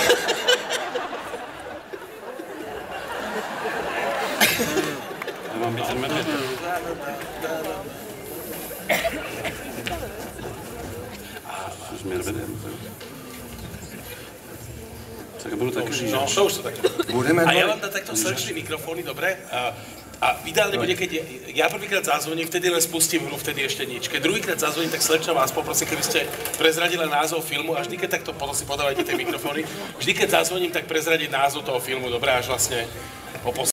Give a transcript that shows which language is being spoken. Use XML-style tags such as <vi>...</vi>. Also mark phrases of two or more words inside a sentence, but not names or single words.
<cs>Mám být ten medvěd. Jsi medvědem. Tak budu taky řížač. No, to už to tak. Budeme</cs> <sk>A ja vám dám takto slečný mikrofóny, dobre? A ideálne bude, keď ja prvýkrát zazvoním, vtedy len spustím hru, vtedy ešte nič. Keď druhýkrát zazvoním, tak slečna vás poprosím, keby ste prezradili názov filmu, a vždy, keď takto potom si podávajte tie mikrofóny, vždy, keď zazvoním, tak prezradiť názov toho filmu, dobre, až vlastne</sk>